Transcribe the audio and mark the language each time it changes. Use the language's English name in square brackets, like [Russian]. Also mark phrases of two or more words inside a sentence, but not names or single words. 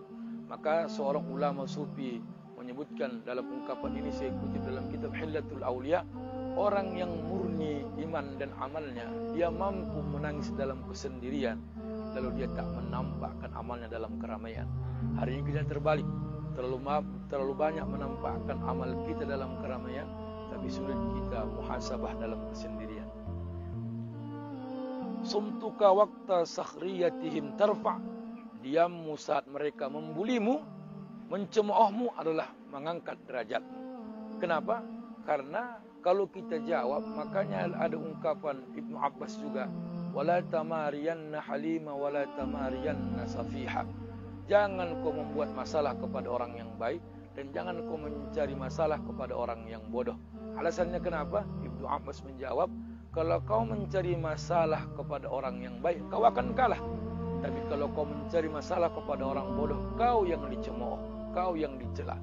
[Indonesian] Maka seorang ulama sufi menyebutkan dalam ungkapan ini, saya kutip dalam kitab Hillatul Aulia, orang yang murni iman dan amalnya, dia mampu menangis dalam kesendirian, lalu dia tak menampakkan amalnya dalam keramaian. Hari ini kita terbalik, terlalu banyak menampakkan amal kita dalam keramaian, tapi sulit kita muhasabah dalam kesendirian. [Arabic] Sumtuka waqta sakhriyatihim tarfa. [Indonesian] Diammu saat mereka membulimu, mencemoohmu adalah mengangkat derajatmu. Kenapa? Karena kalau kita jawab, makanya ada ungkapan Ibnu Abbas juga, [Arabic] wala tamariyanna halima wala tamariyanna safiha. [Indonesian] Jangan kau membuat masalah kepada orang yang baik, dan jangan kau mencari masalah kepada orang yang bodoh. Alasannya kenapa? Ibnu Abbas menjawab, kalau kau mencari masalah kepada orang yang baik, kau akan kalah. Tapi kalau kau mencari masalah kepada orang bodoh, kau yang dicemooh, kau yang dicela.